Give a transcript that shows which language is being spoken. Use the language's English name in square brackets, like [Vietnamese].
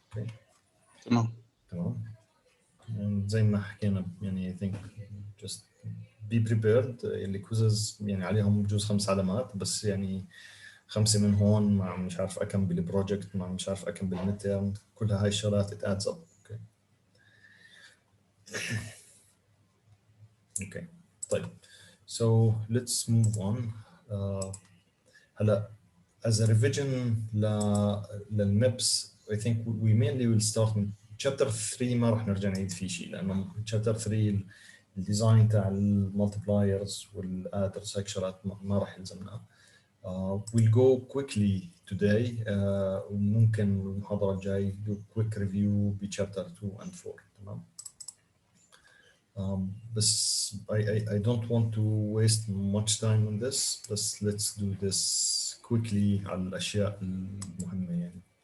[Arabic] اوكي تمام زي ما حكينا يعني [English] I think just be prepared. [Arabic] اللي كويزز يعني عليهم بجوز 5 علامات بس يعني 5 من هون مع مش عارف اكم بالبروجكت مع مش عارف اكم بالميدتيرم كلها هاي الشغلات [English] it adds up. Okay okay طيب so let's move on. [Arabic] هلا [English] as a revision [Arabic] للمابس [English] I think we mainly will start [Arabic] من chapter 3 ما راح نرجع نعيد فيه شيء لانه chapter 3 الديزاين تاع المالتيبلايرز والادرز هيك شغلات ما راح يلزمنا. [English] we'll go quickly today [Arabic] وممكن المحاضرة الجاي [English] do quick review ب chapter 2 and 4. تمام بس I don't want to waste much time on this بس let's do this quickly [Arabic] على الأشياء المهمة يعني.